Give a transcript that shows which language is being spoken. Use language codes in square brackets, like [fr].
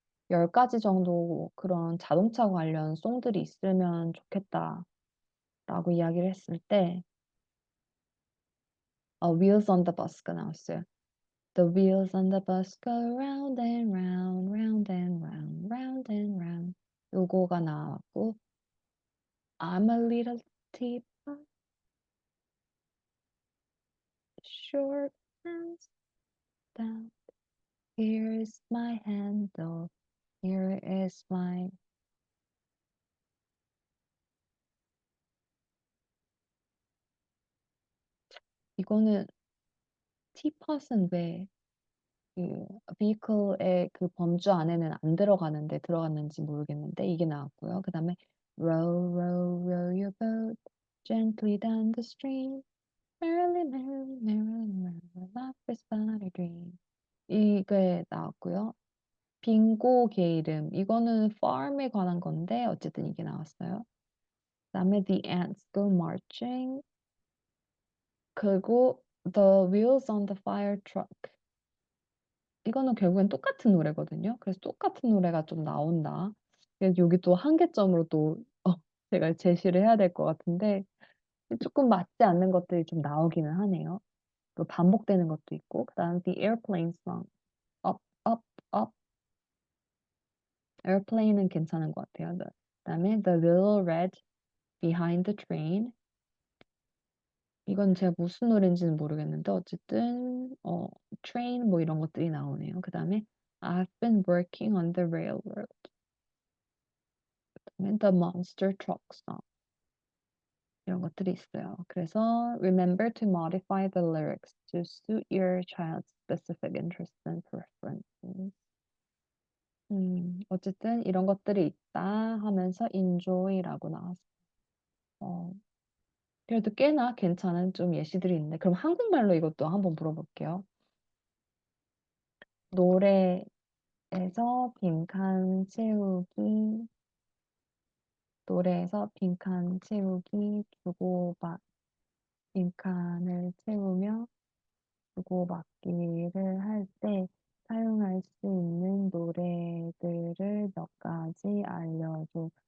[ko] 10가지 정도 그런 자동차 관련 송들이 있으면 좋겠다라고 이야기를 했을 때, Wheels on the Bus가 나왔어요. [en] The wheels on the bus go round and round, round and round, round and round. [ko] 요거가 나왔고, [en] I'm a little teapot, short and stout. Here is my handle, here is my [ko] 이거는 티팟은 왜 그 vehicle의 그 범주 안에는 안 들어가는데 들어갔는지 모르겠는데 이게 나왔고요. 그 다음에 [en] row, row, row your boat gently down the stream. Merrily, merrily, merrily, merrily, life is but a dream. [ko] 이게 나왔고요. 빙고 게이름. 이거는 farm에 관한 건데 어쨌든 이게 나왔어요. 그다음에 [en] the ants go marching. [ko] 그리고 [en] the wheels on the fire truck. [ko] 이거는 결국엔 똑같은 노래거든요. 그래서 똑같은 노래가 좀 나온다. 그래서 여기 또 한계점으로 또 제가 제시를 해야 될 것 같은데 조금 맞지 않는 것들이 좀 나오기는 하네요. 또 반복되는 것도 있고 그다음 [en] the airplane song up up up airplane [ko] 은 괜찮은 것 같아요. 그다음에 [en] the little red behind the train [ko] 이건 제가 무슨 노래인지는 모르겠는데 어쨌든 train 뭐 이런 것들이 나오네요. 그다음에 [en] I've been working on the railroad. [ko] 그다음에 [en] the monster truck song [ko] 이런 것들이 있어요. 그래서 [en] remember to modify the lyrics to suit your child's specific interests and preferences. [ko] 어쨌든 이런 것들이 있다 하면서 enjoy라고 나왔어요. 어, 그래도 꽤나 괜찮은 좀 예시들이 있는데, 그럼 한국말로 이것도 한번 물어볼게요. 노래에서 빈칸 채우기, 노래에서 빈칸 채우기, 주고받, 빈칸을 채우며 주고받기를 할 때 사용할 수 있는 노래들을 몇 가지 알려줘.